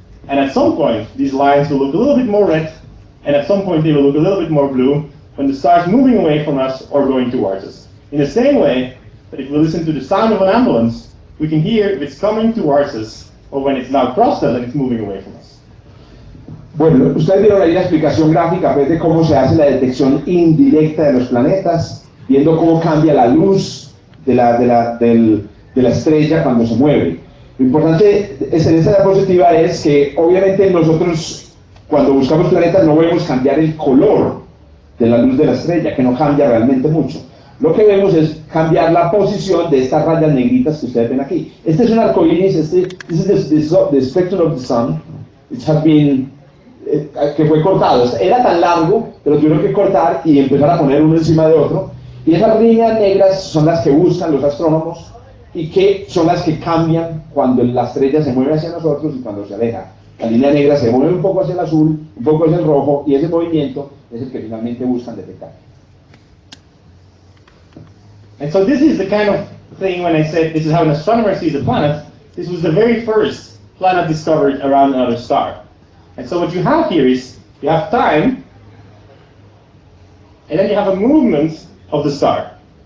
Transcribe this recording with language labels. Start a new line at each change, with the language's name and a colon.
English: And at some point, these lines will look a little bit more red, and at some point they will look a little bit more blue when the star is moving away from us or going towards us. In the same way that if we listen to the sound of an ambulance, we can hear if it's coming towards us or when it's now crossed us and it's moving away from us.
Spanish: Bueno, ustedes vieron ahí la explicación gráfica pues, de cómo se hace la detección indirecta de los planetas, viendo cómo cambia la luz de la estrella cuando se mueve. Lo importante en esta diapositiva es que obviamente nosotros cuando buscamos planetas no vemos cambiar el color de la luz de la estrella, que no cambia realmente mucho. Lo que vemos es cambiar la posición de estas rayas negritas que ustedes ven aquí. Este es un arco iris,
English: this is the spectrum of the sun, which has been,
Spanish: que fue cortado. Era tan largo que lo tuvieron que cortar y empezar a poner uno encima de otro. Y esas líneas negras son las que buscan los astrónomos y que son las que cambian cuando la estrella se mueve hacia nosotros y cuando se aleja. La línea negra se mueve un poco hacia el azul, un poco hacia el rojo, y ese movimiento es el que finalmente buscan detectar.
English: And so this is the kind of thing when I said this is how an astronomer sees a planet. This was the very first planet discovered around another star. And so what you have here is you have time, and then you have a movement of the star.